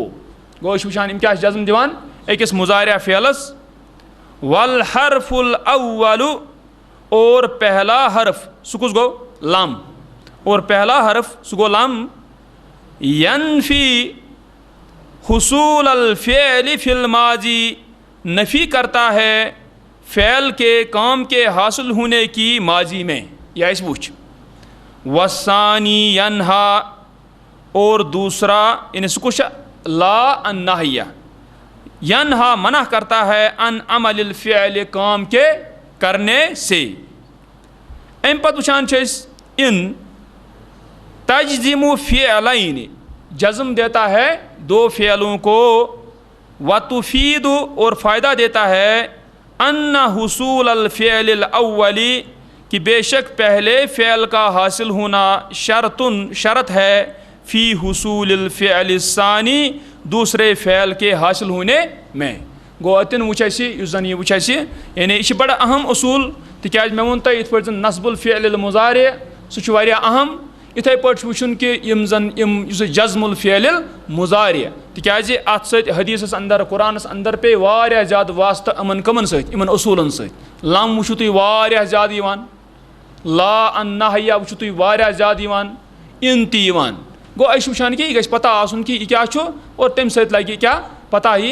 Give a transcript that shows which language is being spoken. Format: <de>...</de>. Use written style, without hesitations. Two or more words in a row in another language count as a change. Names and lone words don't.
<ks>گو یہ وچھان یِم کیٛاہ چھِ جزم دِوان أکِس مضارع فعلس.</ks> <ar>والحرف الاول،</ar> <ur>اور پہلا حرف</ur> <ks>سُہ کُس گو؟ لم.</ks> <ur>اور پہلا حرف</ur> <ks>سُہ گو لم.</ks> <ar>ینفی حصول الفعل فی الماضی،</ar> <ur>نفی کرتا ہے فعل کے کام کے حاصل ہونے کی ماضی میں.</ur> <ks>یا اس وچ.</ks> <ar>والثانی ینہا،</ar> <ur>اور دوسرا یعنی</ur> <ks>سُہ کُس چھُ؟</ks> <ar>لا الناہیہ.</ar> <ur>ینہا منع کرتا ہے</ur> <ar>ان عمل الفعل،</ar> <ur>کام کے کرنے سے.</ur> <ks>ام پتہ وچھان چھِ أسۍ</ks> <ar>ان تجزم فعلین،</ar> <ur>جزم دیتا ہے دو فعلوں کو. وتفید، اور فائدہ دیتا ہے</ur> <ar>ان حصول الفعل الاول،</ar> <ur>کہ بے شک پہلے فعل کا حاصل ہونا شرط ہے</ur> <ar>فی حصول الفعل الثانی،</ar> <ur>دوسرے فعل کے حاصل ہونے میں.</ur> <ks>گو اتن وچھ اسی یُس زن یہ وچھ اسی،</ks> <ur>یعنی یہ بڑا اہم اصول.</ur> <ks>تکیاز میں وون تۄہہِ یِتھ پٲٹھۍ زن</ks> <ar>نصب الفعل المضارع</ar> <ks>سُہ چھُ واریاہ اہم. یِتھے پٲٹھۍ چھُ وٕچھُن کہ یُس</ks> <ar>جزم الفعل المضارع،</ar> <ks>تکیازِ اتھ سۭتۍ حدیثس اندر قرآنس اندر پے واریاہ زیادٕ واسطہٕ یِمن کمن سۭتۍ؟ یِمن اصوٗلن سۭتۍ. لم وٕچھِو تُہۍ واریاہ زیادٕ یِوان،</ks> <ar>لا الناہیہ</ar> <ks>وٕچھِو تُہۍ واریاہ زیادٕ یِوان، ان تہِ یِوان. گو أسۍ وٕچھان کہ یہِ گژھِ پتہ آسُن کہ یہِ کیاہ چھُ، اور تمہِ سۭتۍ لگہِ کیاہ پتہ یی.</ks>